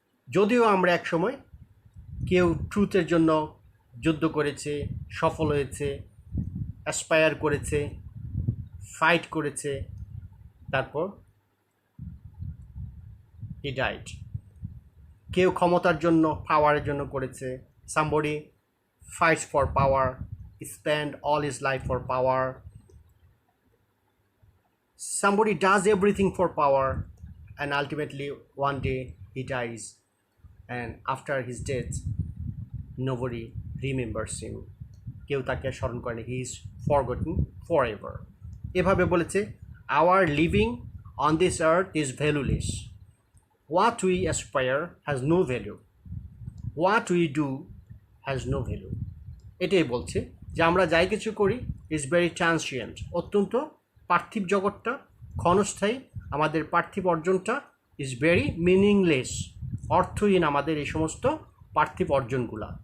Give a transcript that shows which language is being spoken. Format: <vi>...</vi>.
<bn>যদিও আমরা একসময় কেউ ট্রুথের জন্য যুদ্ধ করেছে, সফল হয়েছে, অ্যাসপায়ার করেছে, ফাইট করেছে, তারপর</bn> <en>He died.</en> <bn>কেউ ক্ষমতার জন্য, পাওয়ারের জন্য করেছে।</bn> <en>Somebody fights for power, spend all his life for power. Somebody does everything for power, and ultimately one day he dies, and after his death nobody remembers him.</en> <bn>কেউ তাকে স্মরণ করেনি,</bn> <en>he is forgotten forever.</en> <bn>এভাবে বলেছে,</bn> <en>our living on this earth is valueless. What we aspire has no value. What we do has no value.</en> <bn>এটাই বলছে যে আমরা যাই কিছু করি</bn> <en>is very transient,</en> <bn>অত্যন্ত পার্থিব জগৎটা ক্ষণস্থায়ী, আমাদের পার্থিব অর্জনটা</bn> <en>is very meaningless,</en> <bn>অর্থহীন আমাদের এই সমস্ত পার্থিব অর্জনগুলা।</bn>